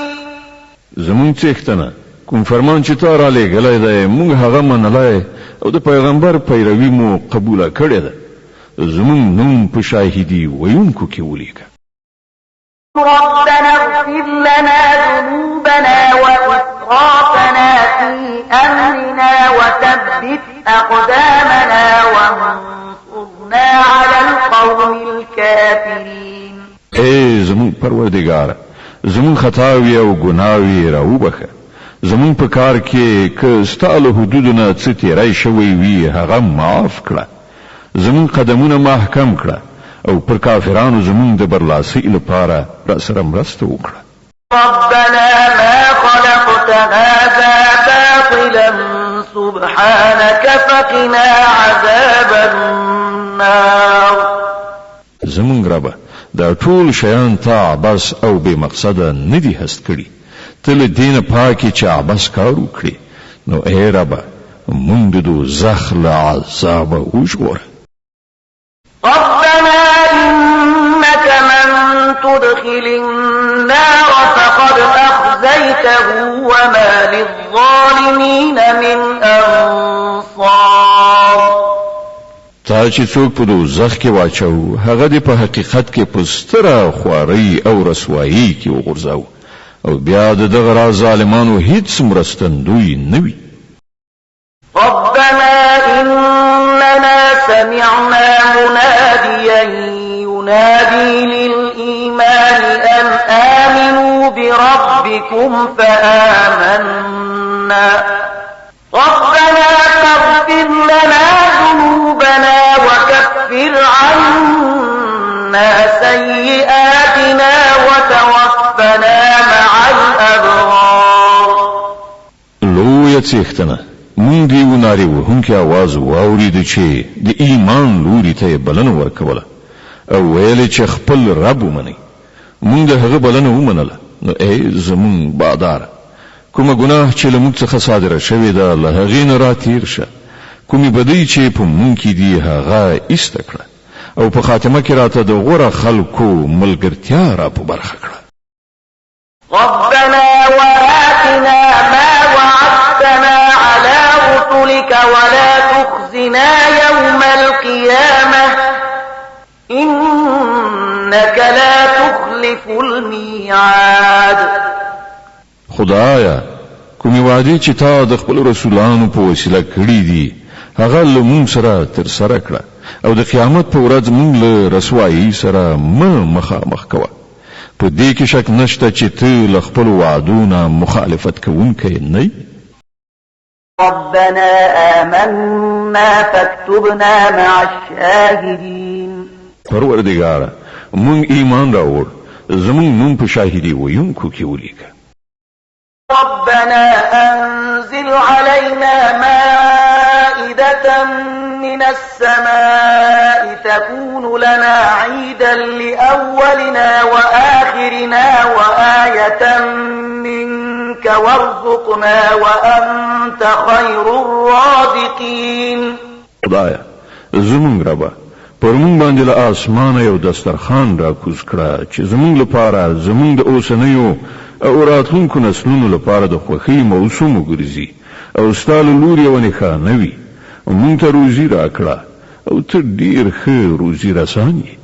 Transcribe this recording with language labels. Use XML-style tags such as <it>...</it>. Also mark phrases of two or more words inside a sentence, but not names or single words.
<ps>زمونږ څښتنه کوم فرمان چې تا را لېږلی دی مونږ هغه منلی او د پیغمبر پیروي مو قبوله کړې ده، زمونږ نوم په شاهدي ویونکو کې ولیکه.</ps> <ar>ربنا اغفر لنا ذنوبنا وإسرافنا في أمرنا وثبت أقدامنا وانصرنا على القوم الكافرين.</ar> <ps>اے زمون پروردگار، زمون خطاوی او گناوی راوبخه. زمون په کار کې که ستاله حدودونه څه تیرای شوی وي هغه معاف کړه. زمون قدمونه محکم کړه او پر کافرانو زمون د برلاسي لپاره را سره مرسته وکړه.</ps> <ar>ربنا ما خلقت هذا باطلا سبحانك فقنا عذاب النار.</ar> <ps>زمون رب دا ټول شیان ته عبس او بے مقصده ندی هست کړي. تل دین پاکی چې عبس کار وکړي. نو اے رب مونږ د دوزخ له عذاب وژغوره.</ps> <ar>ربنا إنك من تدخل النار فقد أخزيته وما للظالمين من أنصار.</ar> <ps>تا چې څوک په دوزخ کې واچو هغه د په حقیقت کې په ستره خوارۍ او رسوایی کې وغورځاو او بیا دغه ظالمانو هیڅ مرستندوی نه وي.</ps> <ar>ربنا إننا سمعنا مناديا ينادي للإيمان أن آمنوا بربكم فآمنا. ربنا فاغفر لنا ذنوبنا وكفر عنا سيئاتنا وتوفنا مع الأبرار.</ar> <ps>لویه څښتنه مونږ دی وناري وهونکي आवाज واورید چې د ایمان لوري ته بلنه ورکوله او ویل چې خپل رب ومني. مونږ د هغه بلنه ومنله. نو ای زمون بادار کومه ګناه چې له موږ څخه صادره شوې ده له هغې نه راتېر شه. کومې بدۍ چې په مونږ کې دي هغه ایسته کړه او په خاتمه کې راته د غوره خلکو ملګرتیا را په برخه کړه.</ps> <ar>ربنا وآتنا ما وعدتنا على رسلك ولا تخزنا يوم القيامة إنك لا تخلف الميعاد.</ar> <ps>خدایا کومې وعدې چې تا د خپل رسولانو په وسیله کړې دي هغه له مونږ سره ترسره کړه او د قیامت په ورځ مونږ له رسوایي سره مخامخ کوه. په دې کې شک نشته چې ته له خپل وعدونو مخالفت کوونکی نه یې.</ps> <ar>ربنا آمنا فاكتبنا مع الشاهدين.</ar> <ps>پروردگار مونږ ایمان راوړ زمونږ نوم په شاهدي ویونکو کې ولیکه.</ps> <ar>ربنا أنزل علينا مائدة من السماء تكون لنا عيدا لأولنا وآخرنا وآية منك وارزقنا وأنت خير الرازقين.</ar> <ps>خدایا زمونږ ربا پر مونږ باندې له اسمانه یو دسترخوان را کوز کړه چې زمونږ لپاره زمونږ د اوسنیو او راتلونکو نسلونو لپاره د خوښۍ موسم وګرځي او ستا له لورې یوه نښانه وي. مونږ ته روزي راکړه او ته ډېر ښه روزي رسان یې.</ps>